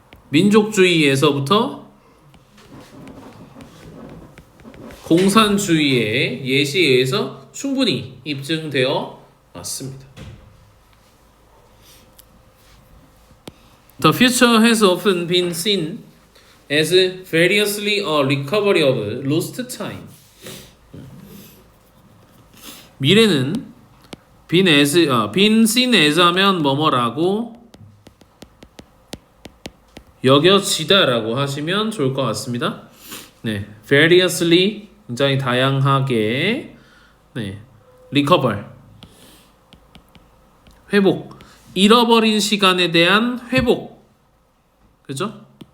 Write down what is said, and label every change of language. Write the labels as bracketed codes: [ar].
[ko] 민족주의에서부터 공산주의의 예시에 의해서 충분히 입증되어 왔습니다. [en] The future has often been seen as variously a recovery of lost time. [ko] 미래는 [en] been seen as [ko] 하면 뭐뭐라고 여겨지다라고 하시면 좋을 것 같습니다. 네, variously 굉장히 다양하게 recover 회복 잃어버린 시간에 대한 회복 그죠?